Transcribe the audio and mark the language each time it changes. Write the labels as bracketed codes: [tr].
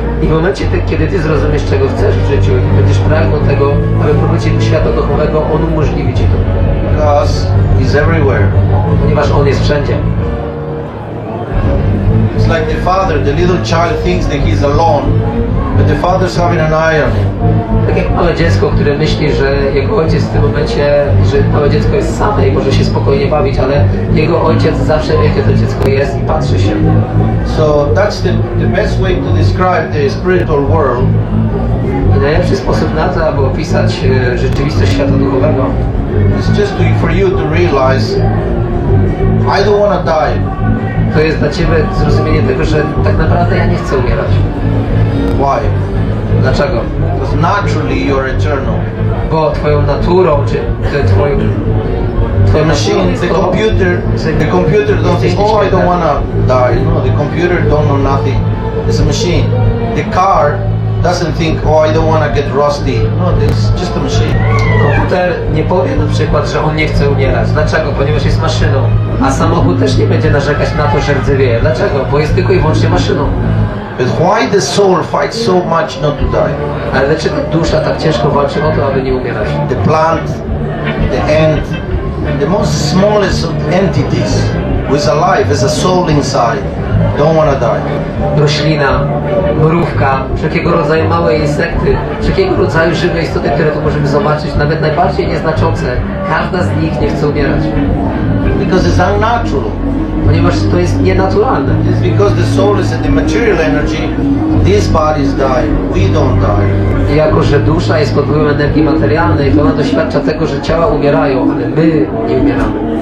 [pl] I w momencie, kiedy Ty zrozumiesz, czego chcesz w życiu i będziesz pragnął tego, aby powrócić do świata duchowego, On umożliwi Ci to. [en] Because He's everywhere. [pl] Ponieważ On jest wszędzie. [en] It's like the father, the little child thinks that he's alone, but the father's having an eye on him. [pl] Tak jak małe dziecko, które myśli, że jego ojciec w tym momencie, że małe dziecko jest same i może się spokojnie bawić, ale jego ojciec zawsze wie, gdzie to dziecko jest i patrzy się. [en] So that's the best way to describe the spiritual world. [pl] I najlepszy sposób na to, aby opisać rzeczywistość świata duchowego, [en] It's just for you to realize, I don't want to die. [pl] to jest dla Ciebie zrozumienie tego, że tak naprawdę ja nie chcę umierać. [en] Why? [pl] Dlaczego? [en] Because naturally you're eternal. [pl] Bo Twoją naturą, czy Twoją [en] The machine, the computer don't think, oh, I don't want to die. No, the computer don't know nothing. It's a machine. The car doesn't think, oh, I don't want to get rusty. No, it's just a machine. [pl] Komputer nie powie na przykład, że on nie chce umierać. Dlaczego? Ponieważ jest maszyną. A samochód też nie będzie narzekać na to, że rdzewieje. Dlaczego? Bo jest tylko i wyłącznie maszyną. [en] But why the soul fights so much not to die? [pl] Ale dlaczego dusza tak ciężko walczy o to, aby nie umierać? [en] The plant, the ant, the most smallest of entities who is alive, has a soul inside, don't want to die. [pl] Roślina, mrówka, wszelkiego rodzaju małe insekty, wszelkiego rodzaju żywe istoty, które tu możemy zobaczyć, nawet najbardziej nieznaczące, każda z nich nie chce umierać. [en] Because it's unnatural. [pl] Ponieważ to jest nienaturalne. [en] It's because the soul is in the material energy, these bodies die, we don't die. [pl] I jako, że dusza jest pod wpływem energii materialnej, to ona doświadcza tego, że ciała umierają, ale my nie umieramy.